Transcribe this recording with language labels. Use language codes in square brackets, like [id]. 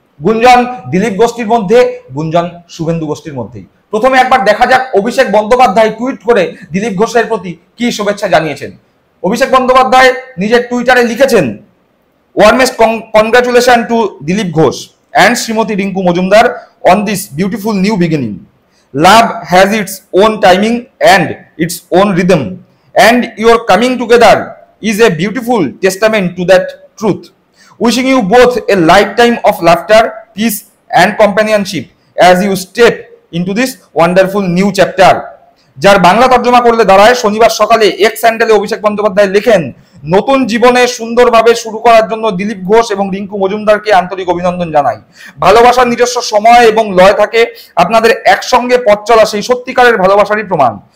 [bn] গুঞ্জন দিলীপ গোষ্ঠীর মধ্যে, গুঞ্জন শুভেন্দু গোষ্ঠীর মধ্যেই। প্রথমে একবার দেখা যাক অভিষেক বন্দ্যোপাধ্যায় টুইট করে দিলীপ ঘোষের প্রতি কি শুভেচ্ছা জানিয়েছেন। অভিষেক বন্দ্যোপাধ্যায় নিজের টুইটারে লিখেছেন, [en] Warmest congratulation to Dilip Ghosh and Srimati Rinku Majumdar on this beautiful new beginning. Love has its own timing and its own rhythm, and your coming together is a beautiful testament to that truth. Wishing you both a lifetime of laughter, peace and companionship as you step into this wonderful new chapter. [bn] যার বাংলা তর্জমা করলে দাঁড়ায়, শনিবার সকালে x হ্যান্ডেলে অভিষেক বন্দ্যোপাধ্যায় লেখেন, নতুন জীবনে সুন্দরভাবে শুরু করার জন্য দিলীপ ঘোষ এবং রিঙ্কু মজুমদারকে আন্তরিক অভিনন্দন জানাই। ভালোবাসার নিজস্ব সময় এবং লয় থাকে, আপনাদের একসঙ্গে পথ চলা সেই সত্যিকারের ভালোবাসারই প্রমাণ।